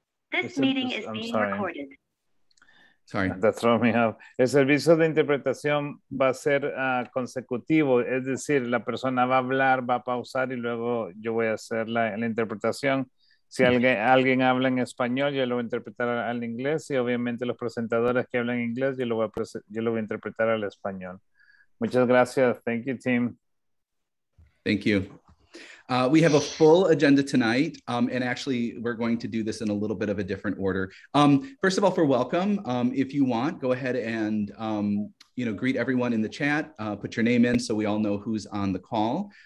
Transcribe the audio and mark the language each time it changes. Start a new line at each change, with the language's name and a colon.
English: This meeting is being recorded. Sorry. That threw me off.
Spanish: El servicio de interpretación va a ser consecutivo, es decir, la persona va a hablar, va a pausar y luego yo voy a hacer la interpretación. Si alguien habla en español, yo lo voy a interpretar al inglés y obviamente los presentadores que hablan inglés, yo lo voy a interpretar al español. Muchas gracias.
English: Thank you, team. Thank you. We have a full agenda tonight, and actually we're going to do this in a little bit of a different order. First of all, for welcome, if you want, go ahead and greet everyone in the chat, put your name in so we all know who's on the call.